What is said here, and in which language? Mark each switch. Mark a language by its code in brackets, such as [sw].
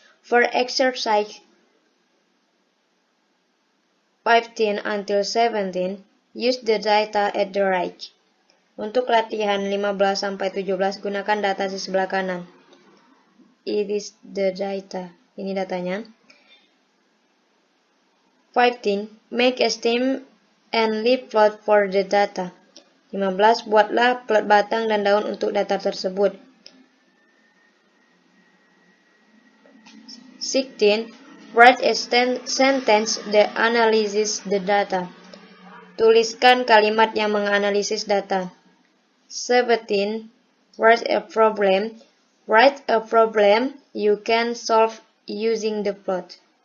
[en] For exercise 15 until 17, use the data at the right. [id] Untuk latihan 15 sampai 17, gunakan data di sebelah kanan. [en] It is the data. [id] Ini datanya. [en] 15. Make a stem and leaf plot for the data. 15. [id] Buatlah plot batang dan daun untuk data tersebut. 16. [en] Write a sentence that analyzes the data. [id] Tuliskan kalimat yang menganalisis data. 17. [en] Write a problem. Write a problem you can solve using the plot.